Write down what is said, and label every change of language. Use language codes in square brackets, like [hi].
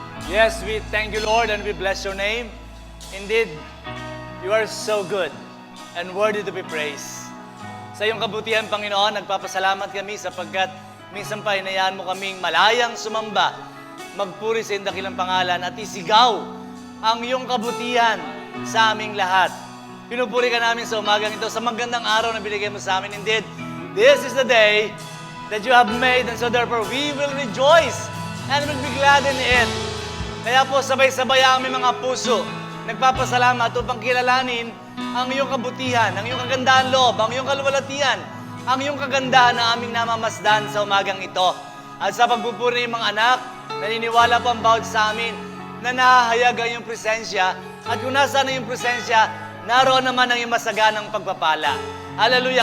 [en] Yes, we thank you, Lord, and we bless your name. Indeed, you are so good and worthy to be praised. [tl] Sa iyong kabutihan, Panginoon, nagpapasalamat kami sapagkat minsan pa hinayaan mo kaming malayang sumamba, magpuri sa iyong dakilang pangalan at isigaw ang iyong kabutihan sa aming lahat. Pinupuri ka namin sa umagang ito, sa magandang araw na binigay mo sa amin. [en] Indeed, this is the day that you have made, and so therefore we will rejoice and will be glad in it. [tl] Kaya po sabay-sabay ang aming mga puso nagpapasalamat upang kilalanin ang iyong kabutihan, ang iyong kagandahan loob, ang iyong kaluwalhatian, ang iyong kagandahan na aming namamasdan sa umagang ito. At sa pagpupuri ng mga anak, naniniwala po ang bawat sa amin na nahahayag ang iyong presensya, at kung nasaan ang iyong presensya, naroon naman ang iyong masaganang pagpapala. Hallelujah!